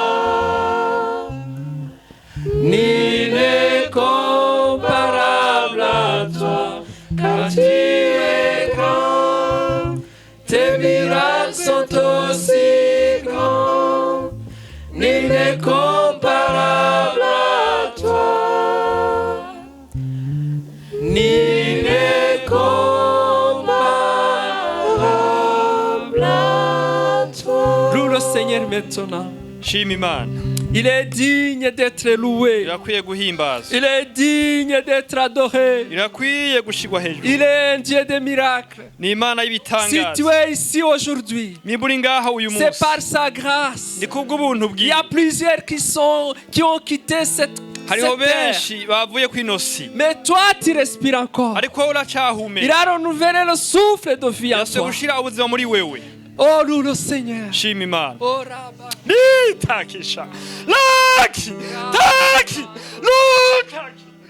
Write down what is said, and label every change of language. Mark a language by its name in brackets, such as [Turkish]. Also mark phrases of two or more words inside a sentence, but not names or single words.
[French] l'incomparable à toi, car tu es grand, tes miracles sont aussi grands, l'incomparable à toi, l'incomparable à toi. Loue le Seigneur maintenant. [Rundi] Shima Imana. [French] Il est digne d'être loué. [Rundi] Irakwiye guhimbazwa. [French] Il est digne d'être adoré. [Rundi] Irakwiye gushigwa hejuru. [French] Il est un Dieu de miracles. [Rundi] Ni Imana [French] Si [Rundi] y'ibitangaza. [French] tu es ici aujourd'hui, [Rundi] Niba uri ngaha uyu [French] c'est [Rundi] munsi. [French] par sa grâce. [Rundi] Ni kubw'ubuntu [French] Il y [Rundi] bwiwe. [French] a plusieurs qui ont quitté cette [Rundi] Hariho [French] terre. [Rundi] benshi bavuye kw'ino si. [French] Mais toi, tu respires encore. [Rundi] Ariko wowe [French] Il [Rundi] uracyahumeka. [French] a renouvelé le souffle de vie en [Rundi] Yase [French] toi. [Rundi] gushira ubuzima muri wewe. [French] Oh, loue le Seigneur. [Rundi] Shima Imana. Oh, Rabba. Takisha. Laki. Taki. Lutaki.